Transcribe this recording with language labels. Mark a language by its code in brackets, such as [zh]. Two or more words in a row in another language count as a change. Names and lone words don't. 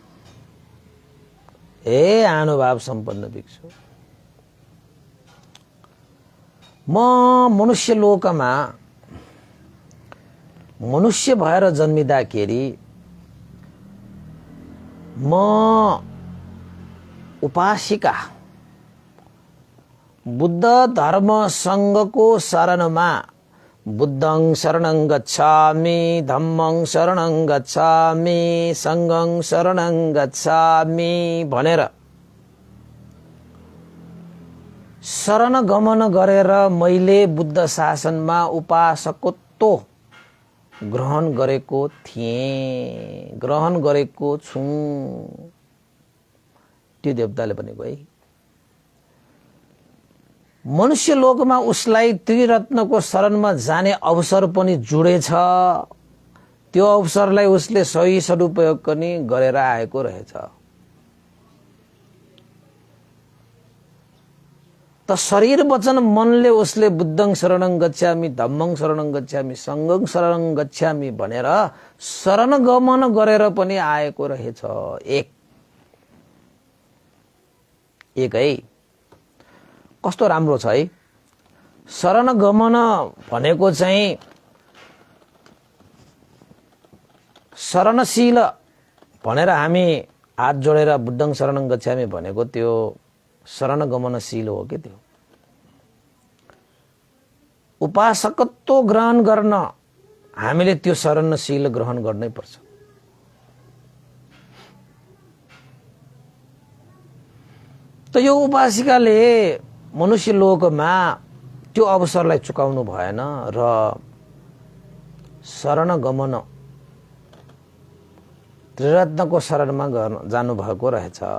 [ne] हे आनुभाव सम्पन्न भिक्षु, म मनुष्य लोकमा मनुष्य भएर जन्मिँदाखेरि म उपासिका बुद्ध धर्म संघको शरणमा [pi] बुद्धं शरणं गच्छामि, धम्मं शरणं गच्छामि, संघं शरणं गच्छामि [ne] भनेर शरण गमन गरेर मैले बुद्ध शासनमा उपासकत्व ग्रहण गरेको थिएँ, ग्रहण गरेको छु। त्यो देवताले भनेको है। मनुष्य लोकमा उसलाई त्रिरत्नको शरणमा जाने अवसर पनि जुडेछ। त्यो अवसरलाई उसले सही सदुपयोग पनि गरेर आएको रहेछ। त शरीर वचन मनले उसले [pi] बुद्धं शरणं गच्छामि, धम्मं शरणं गच्छामि, संघं शरणं गच्छामि [ne] भनेर शरण गमन गरेर पनि आएको रहेछ। एक है। कस्तो राम्रो छ है। शरण गमन भनेको चाहिँ शरणशील भनेर हामी हात जोडेर [pi] बुद्धं शरणं गच्छामि [ne] भनेको त्यो शरण गमनशील हो के। त्यो उपासकत्व ग्रहण गर्न हामीले त्यो शरणशील ग्रहण गर्नै पर्छ। त यो उपासिकाले मनुष्य लोकमा त्यो अवसरलाई चुकाउनु भएन र शरण गमन त्रिरत्नको शरणमा जानु भएको रहेछ।